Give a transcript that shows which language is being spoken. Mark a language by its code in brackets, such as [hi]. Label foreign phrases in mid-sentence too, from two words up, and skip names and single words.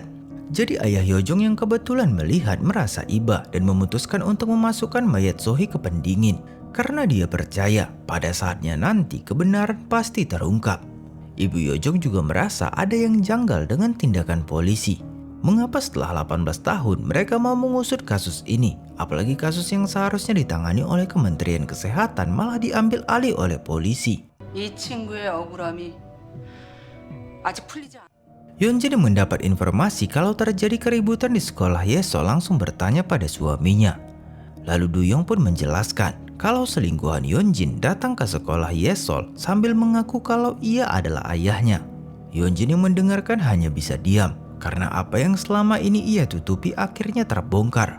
[id] Jadi ayah Yojong yang kebetulan melihat merasa iba dan memutuskan untuk memasukkan mayat Sohee ke pendingin karena dia percaya pada saatnya nanti kebenaran pasti terungkap. Ibu Yojong juga merasa ada yang janggal dengan tindakan polisi. Mengapa setelah 18 tahun mereka mau mengusut kasus ini? Apalagi kasus yang seharusnya ditangani oleh Kementerian Kesehatan malah diambil alih oleh polisi. [ko] 이 친구의 억울함이 아직 풀리지 않... [id] Yeonjin yang mendapat informasi kalau terjadi keributan di sekolah Yesol langsung bertanya pada suaminya. Lalu Duyong pun menjelaskan kalau selingkuhan Yeonjin datang ke sekolah Yesol sambil mengaku kalau ia adalah ayahnya. Yeonjin yang mendengarkan hanya bisa diam karena apa yang selama ini ia tutupi akhirnya terbongkar.